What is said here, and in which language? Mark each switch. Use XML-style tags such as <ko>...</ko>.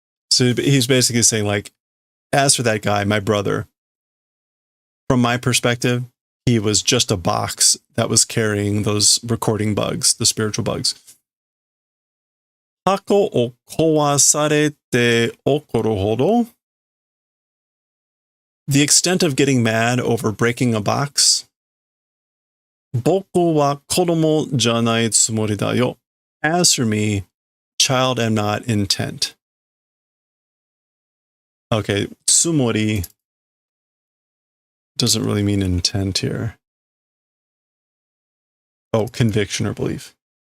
<en>So he's basically saying, like, as for that guy, my brother, from my perspective, he was just a box that was carrying those recording bugs, the spiritual bugs.</en> <ja>箱を壊されて怒るほど</ja> <en>The extent of getting mad over breaking a box.</en> <ja>僕は子供じゃないつもりだよ.</ja> <en>As for me, child am not intent. Okay, tsumori doesn't really mean intent here. Oh, conviction or belief.</en>